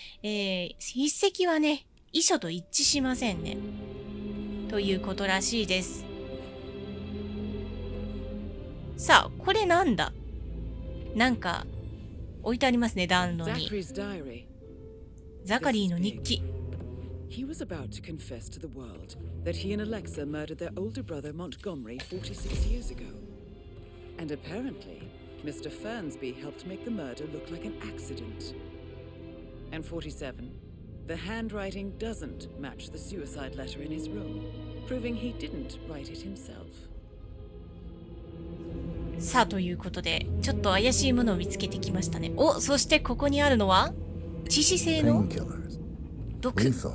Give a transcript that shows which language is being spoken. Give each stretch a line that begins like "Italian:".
Japanese: 筆跡はね、遺書と一致しませんね。ということらしいです。さあ、これなんだ？なんか、置いてありますね、暖炉に。ザカリーの日記。
English: He was about to confess to the world that he and Alexa murdered their older brother Montgomery 46 years ago. And apparently, Mr. Fernsby helped make the murder look like an accident. And 47, the handwriting doesn't match the suicide letter in his room, proving he didn't write it himself.
Japanese: さあ、ということで、ちょっと怪しいものを見つけてきましたね。お、そしてここにあるのは致死性の毒。